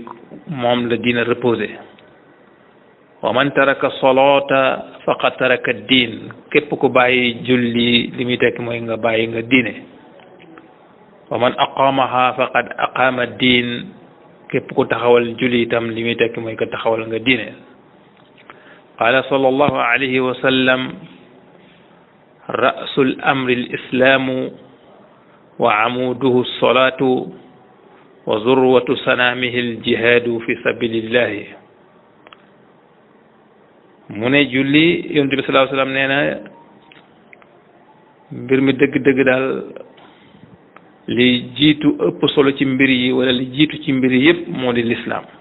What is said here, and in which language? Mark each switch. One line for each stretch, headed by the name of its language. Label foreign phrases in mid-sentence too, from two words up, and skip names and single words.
Wolof: moom la diine reposé
Arabic: ومن ترك الصلاة فقد ترك الدين
Wolof: képp ku bàyyi julli li muy tekk mooy nga bàyyi nga diine
Arabic: ومن أقامها فقد أقام الدين
Wolof: képp ku taxawal julli itam li muy tekk mooy nga taxawal nga diine
Arabic: قال صلى الله عليه وسلم رأس الأمر الإسلام وعموده الصلاة وذروة سنامه الجهاد في سبيل الله
Wolof: mu ne julli yonent bi
Arabic: صلى الله عليه وسلم
Wolof: nee na mbir mi dëgg-dëgg daal li jiitu ëpp solo ci mbir yi wala li jiitu ci mbir yi yëpp moo di lislaam